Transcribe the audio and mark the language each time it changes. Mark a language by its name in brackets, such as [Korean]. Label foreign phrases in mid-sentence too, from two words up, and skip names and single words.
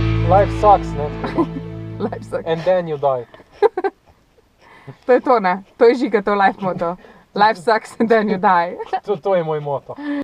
[English] Life sucks, ne? Life sucks. And then you die. [Slovenian] To je to, ne? To je Žiga, to life moto. [English] Life sucks and then you die. [Slovenian] To je moj moto.